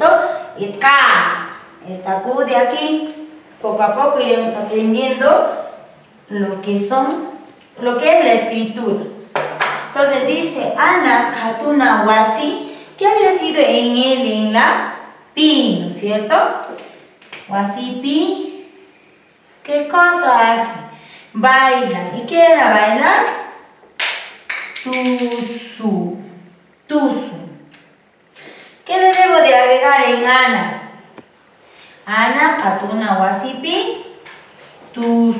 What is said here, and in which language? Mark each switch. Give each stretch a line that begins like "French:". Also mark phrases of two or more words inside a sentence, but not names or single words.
Spanish: Y K, esta Q de aquí, poco a poco iremos aprendiendo lo que es la escritura. Entonces dice
Quechua: Ana Hatuna Wasi,
Spanish: que había sido en él, en la pi, ¿no es cierto?
Quechua: Wasi pi,
Spanish: ¿qué cosa hace? Baila. ¿Y qué era bailar? Tusu. ¿Qué le debo de agregar en Ana?
Quechua: Ana Hatuna Wasi pi, tusu.